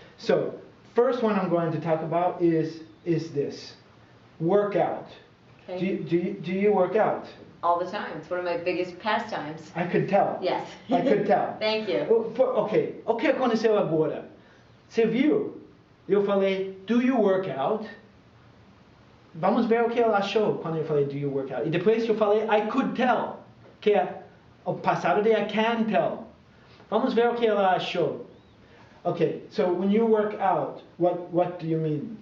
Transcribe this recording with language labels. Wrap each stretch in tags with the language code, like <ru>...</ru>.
<en>So, first one I'm going to talk about is this, workout. Okay. Do you work out? All the time. It's one of my biggest pastimes. I could tell. Yes. I could tell. Thank you.</en> <pt>Ok, o que aconteceu agora? Você viu? Eu falei,</pt> <en>do you work out?</en> <pt>Vamos ver o que ela achou quando eu falei, do you work out? E depois eu falei,</pt> <en>I could tell,</en> <pt>que é o passado de</pt> <en>I can tell.</en> <pt>Vamos ver o que ela achou.</pt> <en>Okay, so when you work out, what do you mean?</en>